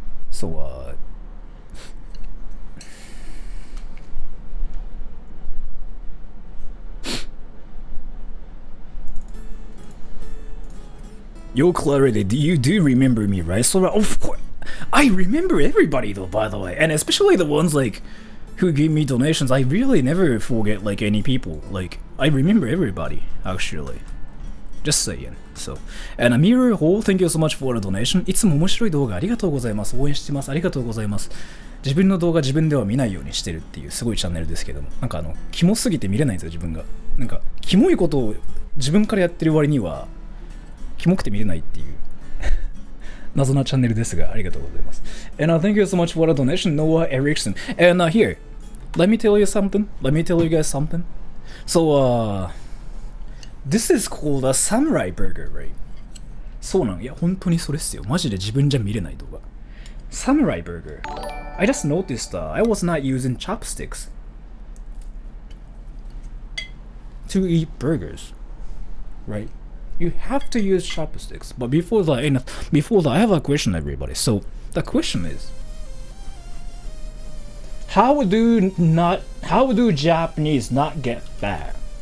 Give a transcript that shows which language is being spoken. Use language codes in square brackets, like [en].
[en] So, Yo, Clarity, you do remember me, right? So, of course, I remember everybody though, by the way, and especially the ones like who give me donations. I really never forget like any people. Like, I remember everybody actually. Just saying. So, and Mirror Hole, thank you so much for the donation. [ja] いつも面白い動画ありがとうございます。応援してます。ありがとうございます。自分の動画自分では見ないようにしてるっていうすごいチャンネルですけども、なんかキモすぎて見れないんですよ自分が。なんかキモいことを自分からやってる割にはキモくて見れないっていう謎なチャンネルですが、ありがとうございます。 [en] And thank you so much for the donation, Noah Erickson. And here, let me tell you something. Let me tell you guys something. So, this is called a samurai burger, right? [ja] そうなんいや、本当にそれっすよ。マジで自分じゃ見れない動画。 [en] Samurai burger. I just noticed I was not using chopsticks to eat burgers, right? You have to use chopsticks. But before that, I have a question, everybody. So the question is, how do Japanese not get fat?